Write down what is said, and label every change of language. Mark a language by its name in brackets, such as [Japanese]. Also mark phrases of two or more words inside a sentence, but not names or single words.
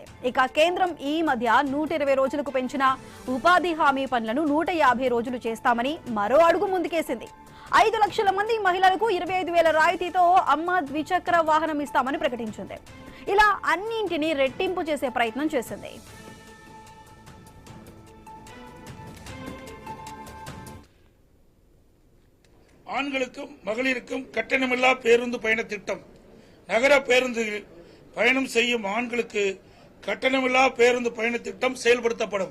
[Telugu] ఇక కేంద్రం ఈ మధ్య 120 రోజులకు పెంచిన ఉపాధి హామీ పనులను 150 రోజులు చేస్తామని మరో అడుగు ముందుకేసింది. 5 లక్షల మంది మహిళలకు 25,000 రాయితీతో అమ్మ ద్విచక్ర వాహనం ఇస్తామని ప్రకటించింది. ఇలా అన్నింటినీ రెట్టింపు చేసే ప్రయత్నం చేసింది. [Tamil] ஆண்களுக்கும் மகளிருக்கும் கட்டணமில்லா பேருந்து பயண திட்டம். நகர பேருந்தில் பயணம் செய்யும் ஆண்களுக்கு கட்டணமில்லா பேருந்து பயண திட்டம் செயல்படுத்தப்படும்.